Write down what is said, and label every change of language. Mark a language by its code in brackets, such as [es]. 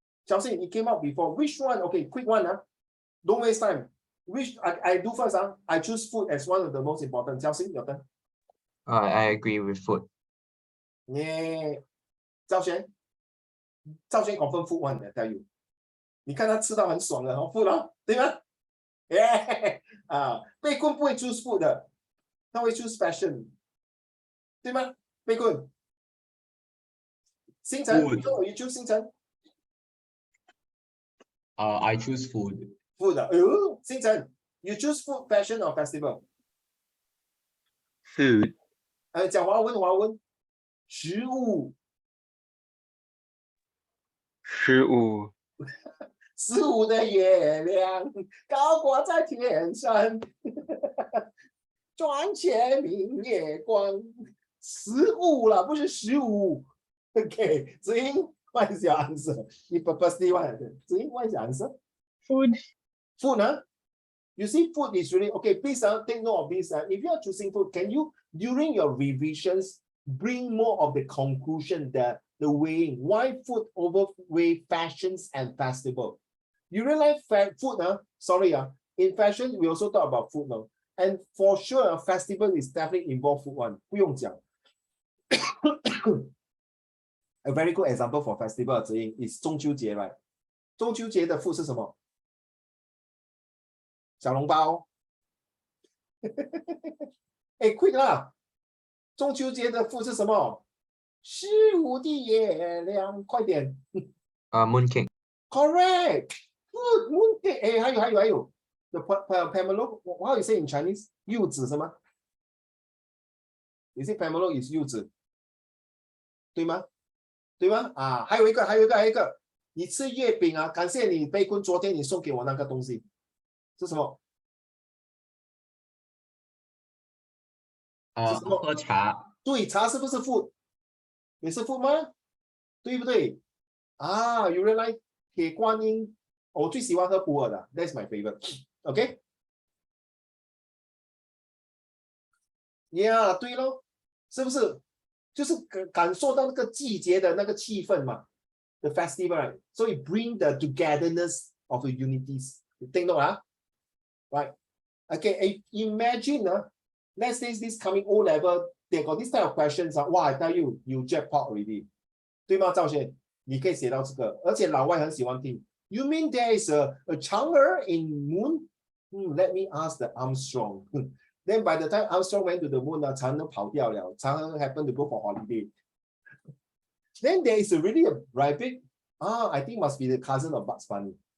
[en] Chelsea, it came out before. Which one? Okay, quick one. Don't waste time. Which I do first. I choose food as one of the most important. Chelsea, your turn. I agree with food. Yeah. 赵璇 confirm food one, I tell you. [zh] 你看他吃到很爽的food 咯，对吗？ Yeah. 贝坤不会 choose food 的，他会 choose fashion， 对吗？贝坤。星辰 [en] Food. so you choose 星辰 I choose food. food 星辰 you choose food, fashion or festival? Food. [zh] 讲华文，食物。食物。 15的月亮高挂在天上，转切明月光。 15啦，不是15。 [en] Okay, 子英 what is your answer? You purposely want. 子英 what is your answer? Food. Food, You see, food is really okay. Please take note of this. If you are choosing food, can you, during your revisions, bring more of the conclusion, the weighing? Why food overweigh fashions and festival? You realize food, sorry, in fashion, we also talk about food now. And for sure, a festival is definitely involved food one. [zh] 不用讲。 [en] A very good example for festival is 中秋节 right? [zh] 中秋节的 food 是什么？小笼包。 [en] quick 啦！ [zh] 中秋节的 food 是什么？15的月亮，快点。 [en] Mooncake. Correct. Good. Mooncake. 还有。 The Pomelo, how you say in Chinese? [zh] 柚子是吗？ [en] Is it Pomelo is 柚子？ [zh] 对吗？对吗？还有一个，你吃月饼感谢你贝坤，昨天你送给我那个东西是什么？喝茶。对，茶是不是 food？ 也是 food 吗？对不对？ You realize 铁观音，我最喜欢喝普洱的 ， That's my favorite。OK？ Yeah，对咯，是不是？就是感受到那个季节的那个气氛嘛 ， the festival， right? [en] So it bring the togetherness of the unities. You take note, right? Okay, imagine, let's say this coming O level, they got this type of questions. Wow, I tell you, you jackpot already. [zh] 对吗，赵璇？你可以写到这个，而且老外很喜欢听。 [en] You mean there is a Chang'e in moon? Let me ask the Armstrong. Then by the time Armstrong went to the moon, 常都跑掉了，常 happened to go for holiday. Then there is really a rabbit. I think must be the cousin of Bugs Bunny.